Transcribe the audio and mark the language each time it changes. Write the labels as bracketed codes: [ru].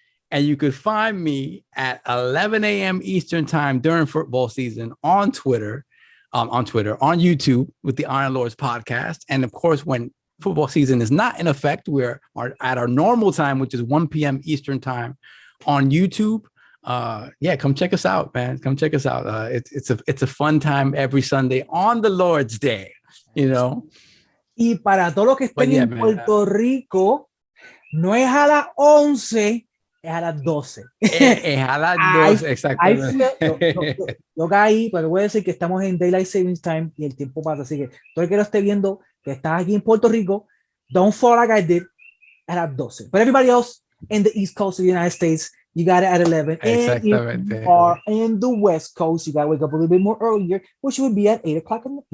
[en] And you could find me at 11 a.m. Eastern time during football season on Twitter, on YouTube with the IronLords podcast. And of course, when football season is not in effect, we're at our normal time, which is 1 p.m. Eastern time on YouTube. Come check us out, man. Come check us out. It's a fun time every Sunday on the Lord's Day, [es] Y para todos los que estén en Puerto Rico, no es a las 11, es a las 12. Es a las 12, exactamente. Yo caí, pero voy a decir que estamos en Daylight Savings Time y el tiempo pasa. Así que todo el que lo esté viendo, que estás aquí en Puerto Rico, [en] don't fall like I did, at [es] las 12. [en] But everybody else in the East Coast of the United States, you got it at 11. And if you are in the West Coast, you got to wake up a little bit more earlier, which would be at 8 o'clock.